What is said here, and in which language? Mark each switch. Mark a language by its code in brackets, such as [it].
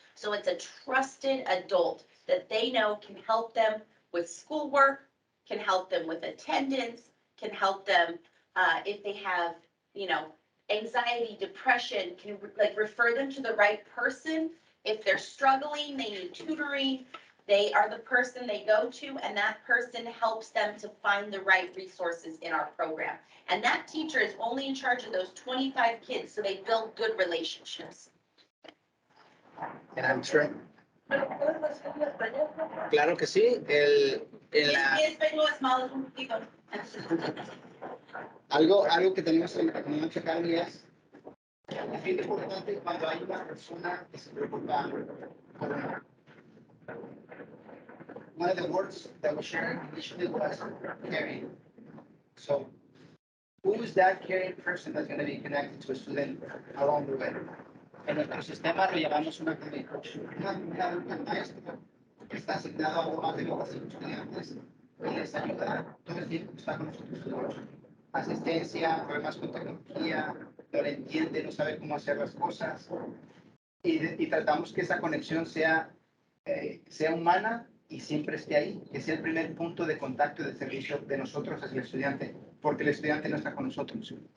[en] So it's a trusted adult that they know can help them with schoolwork, can help them with attendance, can help them if they have, anxiety, depression, can refer them to the right person. If they're struggling, they need tutoring, they are the person they go to, and that person helps them to find the right resources in our program. And that teacher is only in charge of those 25 kids, so they build good relationships. And I'm sure. [es] Pero puedes hacer en español, ¿no? Claro que sí. Mi español es malo un poquito. Algo que tenemos en Launch Academy es bien importante cuando hay una persona que se preocupa por [en] one of the words that we shared initially was caring. So who is that caring person that's going to be connected to a student along the way? [es] En nuestro sistema lo llamamos una academy coach. Un maestro que está asignado a más de 25 estudiantes y les ayuda todo el tiempo que está con nosotros. Asistencia, problemas con tecnología, no le entiende, no sabe cómo hacer las cosas. Y tratamos que esa conexión sea humana y siempre esté ahí, que sea el primer punto de contacto y de servicio de nosotros hacia el estudiante, porque el estudiante no está con nosotros.